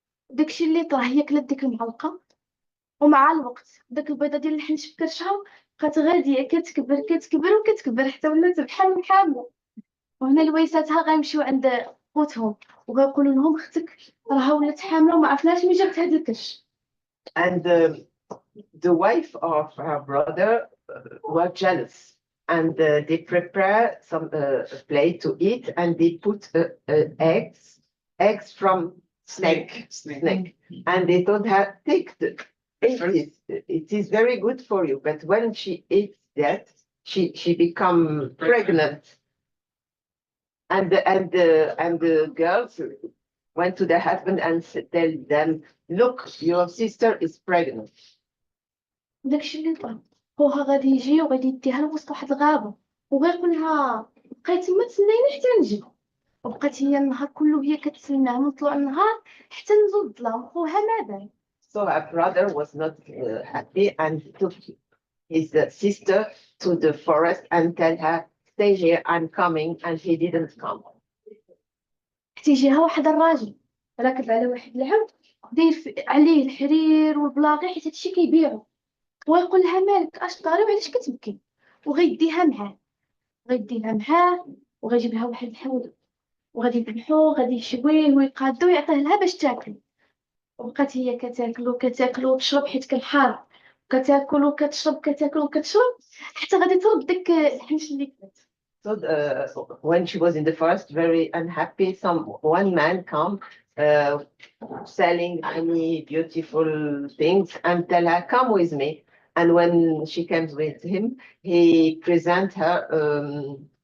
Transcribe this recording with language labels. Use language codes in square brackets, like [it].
[ar] داكشي اللي طرا هي كلات ديك المعلقه ومع الوقت داك البيضه ديال الحنش في كرشها بقات غاديه كتكبر حتى ولات بحال حامله. وهنا لويساتها غيمشيو عند خوتهم وغيقولوا لهم اختك راها ولات حامله وما عرفناش مين جابت هذا الكرش. [en] And the wife of her brother were jealous, and they prepare some plate to eat, and they put eggs from snake, and they told her, take it is very good for you. But when she eats that, she become pregnant, and the girls went to their husband and tell them, look, your sister is pregnant. [ar] داكشي اللي طرا خوها غادي يجي وغادي يديها لوسط واحد الغابه وغيقول لها بقاي تما تسنايني حتى نجي، وبقات هي النهار كله هي كتسناه من طلوع النهار حتى نزول الظلام خوها ما بان. [en] So her brother was not happy and took his sister to the forest and tell her, stay here, I'm coming, and he didn't come. [ar] حتى يجيها واحد الراجل راكب على واحد العبد داير عليه الحرير والبلاغي حيت هادشي كيبيعو، ويقول لها مالك اش طاري وعلاش كتبكي، وغيديها معاه وغيجيب لها واحد الحوض وغادي يذبحوه غادي يشويه ويقادو ويعطيه لها باش تاكل. وبقات هي كتاكل وتشرب حيت كان حار، كتاكل وكتشرب حتى غادي ترد داك الحنش اللي كلات. [en] So when she was in the forest, very unhappy, one man come selling many beautiful things and tell her, come with me. And when she comes with him, he present her